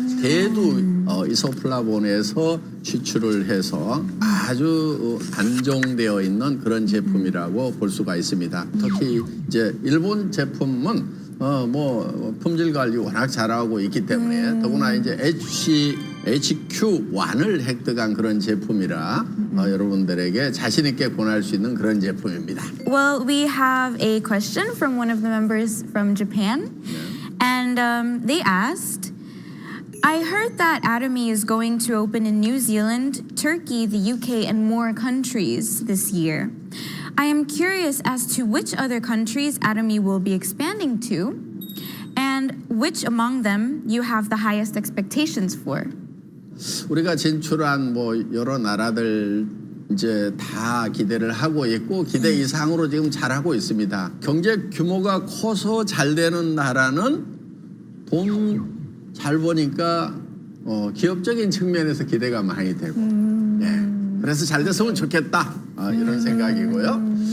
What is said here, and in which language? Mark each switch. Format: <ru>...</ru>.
<ko>대두 이소플라본에서 취출을 해서 아주 안정되어 있는 그런 제품이라고 볼 수가 있습니다. 특히 이제 일본 제품은 품질 관리 워낙 잘하고 있기 때문에 더구나 이제 HQ1을 획득한 그런 제품이라 여러분들에게 자신 있게 권할 수 있는 그런 제품입니다.</ko> <en>Well, we have a question from one of the members from Japan, and they asked, I heard that Atomy is going to open in New Zealand, Turkey, the UK, and more countries this year. I am curious as to which other countries Atomy will be expanding to, and which among them you have the highest expectations for.</en> <ko>우리가 진출한 여러 나라들 이제 다 기대를 하고 있고 기대 이상으로 지금 잘하고 있습니다. 경제 규모가 커서 잘 되는 나라는 돈 잘 버니까 기업적인 측면에서 기대가 많이 되고, 그래서 잘 됐으면 좋겠다 이런 생각이고요.</ko>